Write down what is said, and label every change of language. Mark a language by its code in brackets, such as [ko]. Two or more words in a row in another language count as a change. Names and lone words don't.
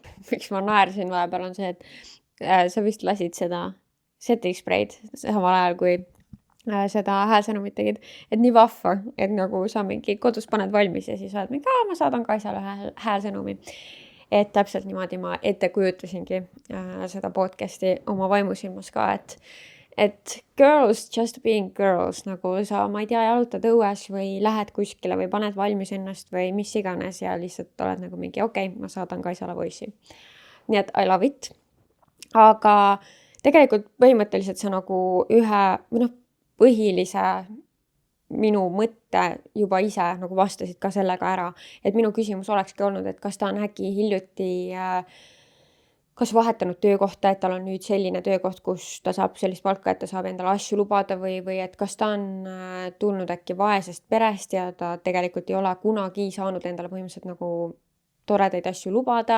[et] Miks ma naersin vahepeal on see, et sa vist lasid seda [en] setting spray'd [et] samal ajal, kui seda häälsõnumit tegid, et nii vahva, et nagu sa mingi kodus paned valmis ja siis oled mingi, ma saadan Kaisale häälsõnumi. Et täpselt niimoodi ma ette kujutasingi seda podcasti oma vaimusilmas ka, et [en] girls just being girls, [et] nagu sa, ma ei tea, jalutad õues või lähed kuskile või paned valmis ennast või mis iganes ja lihtsalt oled nagu mingi, okei, ma saadan Kaisale voice'i. Nii et [en] I love it. [et] Aga tegelikult põhimõtteliselt see nagu ühe põhilise minu mõtte juba ise nagu vastasid ka sellega ära, et minu küsimus olekski olnud, et kas ta on äkki hiljuti kas vahetanud töökohta, et tal on nüüd selline töökoht, kus ta saab sellist palka, et ta saab endale asju lubada või et kas ta on tulnud äkki vaesest perest ja ta tegelikult ei ole kunagi saanud endale põhimõtteliselt nagu toredaid asju lubada.